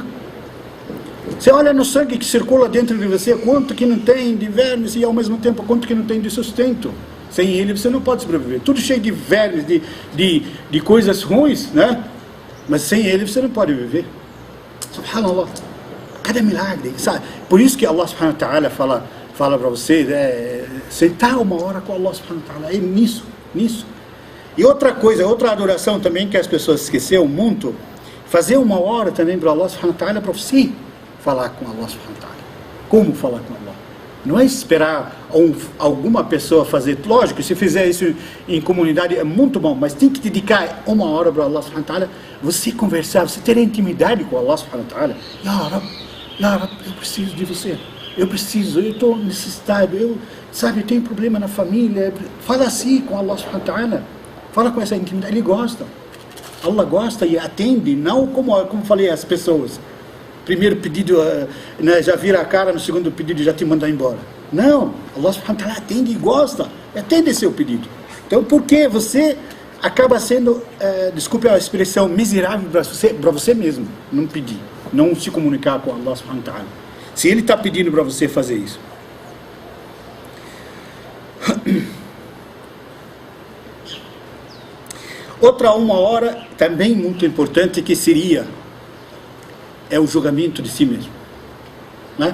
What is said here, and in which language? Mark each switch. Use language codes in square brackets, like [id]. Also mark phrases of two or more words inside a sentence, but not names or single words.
[pt] Você olha no sangue que circula dentro de você, quanto que não tem de vermes e ao mesmo tempo quanto que não tem de sustento. Sem ele você não pode sobreviver. Tudo cheio de vermes, de coisas ruins, né? Mas sem ele você não pode viver. Subhanallah. Cada milagre, sabe? Por isso que [ar] الله سبحانه وتعالى [pt] fala para você, sentar 1 hora com [ar] الله سبحانه وتعالى. [pt] É nisso. E outra coisa, outra adoração também que as pessoas esqueceram muito, fazer 1 hora também para [ar] الله سبحانه وتعالى, [pt] para você falar com [ar] الله سبحانه وتعالى. [pt] Como falar com Allah? Não é esperar alguma pessoa fazer. Lógico, se fizer isso em comunidade é muito bom, mas tem que dedicar 1 hora para [ar] الله سبحانه وتعالى, [pt] você conversar, você ter intimidade com [ar] الله سبحانه وتعالى. يا رب, [pt] eu preciso de você. Eu estou necessitado, eu tenho problema na família. Fala assim com [ar] الله سبحانه وتعالى. [pt] Fala com essa intimidade, ele gosta. Allah gosta e atende, não como falei as pessoas. Primeiro pedido, já vira a cara, no segundo pedido já te manda embora. Não, [ar] الله سبحانه وتعالى [pt] atende e gosta, atende seu pedido. Então por que você acaba sendo, desculpe a expressão, miserável para você mesmo, não pedir, não se comunicar com [ar] الله سبحانه وتعالى, [pt] se ele está pedindo para você fazer isso? Outra 1 hora, também muito importante, que seria o julgamento de si mesmo, né?